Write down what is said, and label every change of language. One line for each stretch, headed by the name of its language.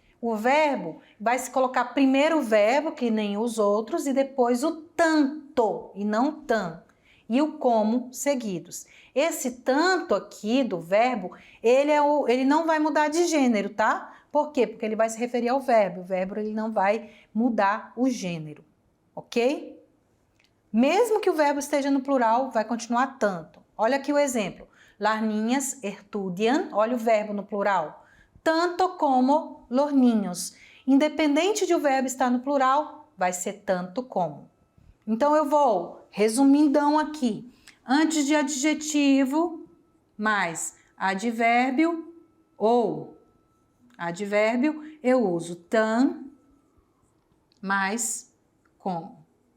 Portuguese: O verbo vai se colocar primeiro o verbo, que nem os outros, e depois o tanto, e não tan, e o como seguidos. Esse tanto aqui do verbo, ele não vai mudar de gênero, tá? Por quê? Porque ele vai se referir ao verbo. O verbo ele não vai mudar o gênero, ok? Mesmo que o verbo esteja no plural, vai continuar tanto. Olha aqui o exemplo.
Spanish: Las niñas estudian,
Portuguese: olha o verbo no plural,
Spanish: tanto como los niños.
Portuguese: Independente de o verbo estar no plural, vai ser tanto como. Então eu vou resumindão aqui. Antes de adjetivo, mais advérbio ou. Advérbio, eu uso tan mais como.